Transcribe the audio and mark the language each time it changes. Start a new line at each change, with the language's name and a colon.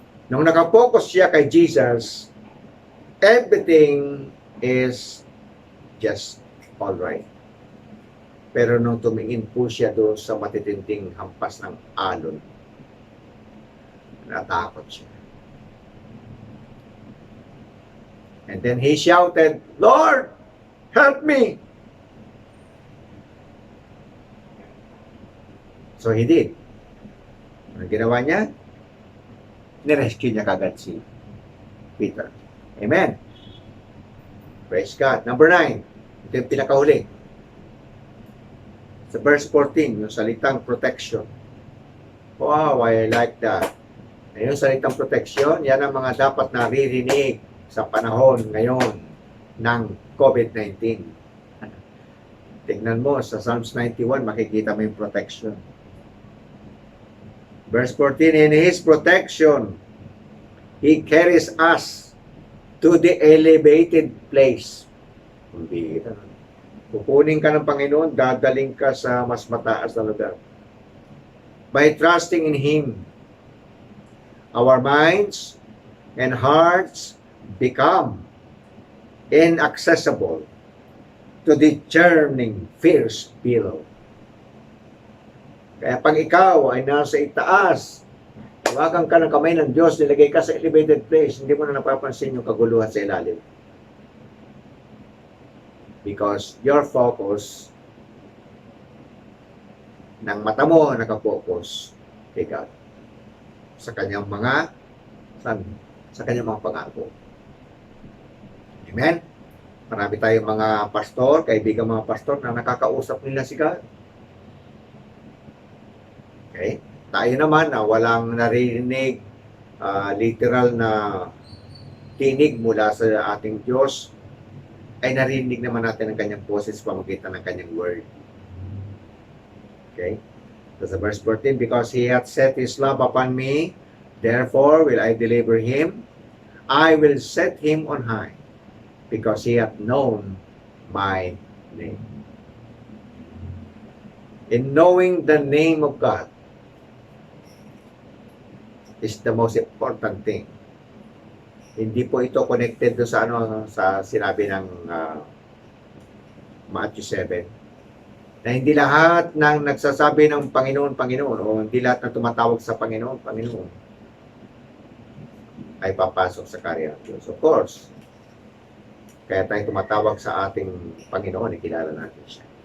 Filipino: Nung nakapokus siya kay
English: Jesus, everything is just all right.
Filipino: Pero nung tumingin po siya doon sa matitinding hampas ng alon, natakot siya.
English: And then he shouted, Lord, help me! So he did.
Filipino: Ano ginawa niya? Nirescue niya kagad si Peter. Amen. Praise God. Number 9. Ito yung pinakahuli. Sa verse 14, yung salitang protection.
English: Wow, I like that.
Filipino: Yung salitang protection, yan ang mga dapat naririnig sa panahon ngayon ng COVID-19. Tingnan mo, sa Psalms 91, makikita mo yung protection.
English: Verse 14, in His protection, He carries us to the elevated place.
Filipino: Kukunin ka ng Panginoon, dadaling ka sa mas mataas na lugar.
English: By trusting in Him, our minds and hearts become inaccessible to the churning, fierce billow.
Filipino: Kaya pag ikaw ay nasa itaas, tawagan ka ng kamay ng Diyos, nilagay ka sa elevated place, hindi mo na napapansin yung kaguluhan sa ilalim.
English: Because your focus
Filipino: ng mata mo nakapokus kay God sa kanyang mga pangako. Amen? Marami tayong mga pastor, kaibigan mga pastor na nakakausap nila si God. Okay? Tayo naman na walang naririnig literal na tinig mula sa ating Diyos, ay narinig naman natin ang kanyang boses sa pamamagitan ng kanyang word. Okay?
English: So sa verse 14, because he hath set his love upon me, therefore will I deliver him. I will set him on high, because he hath known my name. In knowing the name of God is the most important thing.
Filipino: Hindi po ito connected do sa sa sinabi ng Matthew 7 na hindi lahat ng nagsasabi ng Panginoon, Panginoon, o hindi lahat ng tumatawag sa Panginoon, Panginoon ay papasok sa karya ng Diyos.
English: Of course,
Filipino: kaya tayo tumatawag sa ating Panginoon, ikilala natin siya.